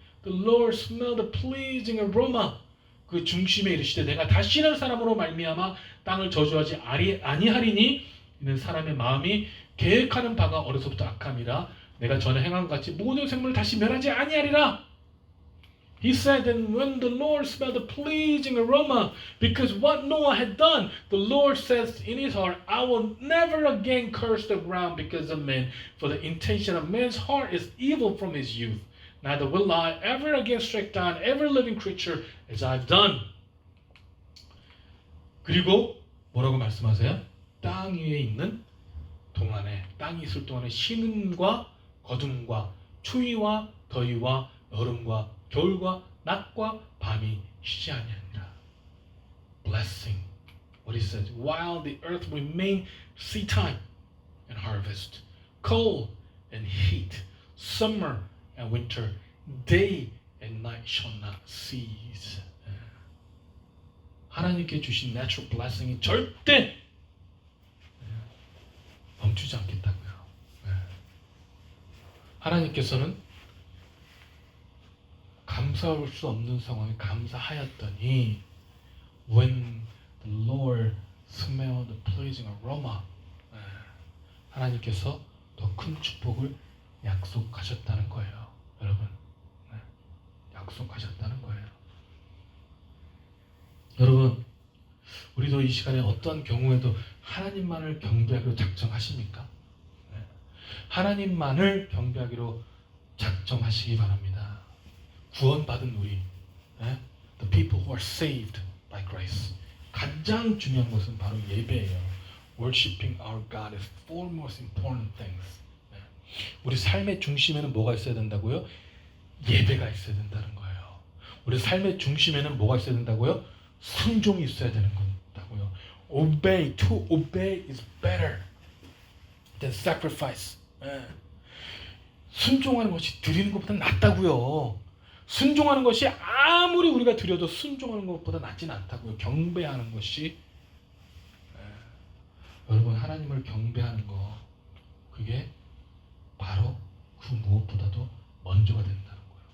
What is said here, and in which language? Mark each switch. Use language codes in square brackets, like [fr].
[en] The Lord smelled the pleasing aroma. [ko] 그 중심에 이르시되 내가 다시는 사람으로 말미암아 땅을 저주하지 아니하리니 이는 사람의 마음이 계획하는 바가 어려서부터 악함이라 내가 전에 행한 것 같이 모든 생물을 다시 멸하지 아니하리라. [en] He said that when the Lord smelled the pleasing aroma, because what Noah had done, the Lord says in his heart, I will never again curse the ground because of men, for the intention of man's heart is evil from his youth. Neither will I ever again strike down every living creature as I've done. [ko] 그리고 뭐라고 말씀하세요? 땅 위에 있는 동안에, 땅이 있을 동안에 신음과 거둠과 추위와 더위와 여름과 겨울과 낮과 밤이 쉬지 아니하니라. [en] Blessing. What he says, while the earth remain seedtime and harvest, cold and heat, summer and winter, day and night shall not cease. [ko] 하나님께 주신 natural blessing이 절대 멈추지 않겠다고요. 하나님께서는 감사할 수 없는 상황에 감사하였더니 [en] when the Lord smelled the pleasing aroma, [ko] 하나님께서 더 큰 축복을 약속하셨다는 거예요. 여러분, 약속하셨다는 거예요. 여러분, 우리도 이 시간에 어떠한 경우에도 하나님만을 경배하기로 작정하십니까? 하나님만을 경배하기로 작정하시기 바랍니다. 구원받은 우리, [en] the people who are saved by grace. [ko] 가장 중요한 것은 바로 예배예요. [en] Worshipping our God is four most important things. [ko] 우리 삶의 중심에는 뭐가 있어야 된다고요? 예배가 있어야 된다는 거예요. 우리 삶의 중심에는 뭐가 있어야 된다고요? 순종이 있어야 되는 거다고요. [en] Obey, to obey is better than sacrifice. [ko] 순종하는 것이 드리는 것보다 낫다고요. 순종하는 것이 아무리 우리가 드려도 순종하는 것보다 낫지는 않다고요. 경배하는 것이. 여러분, 하나님을 경배하는 거, 그게 바로 그 무엇보다도 먼저가 된다는 거예요.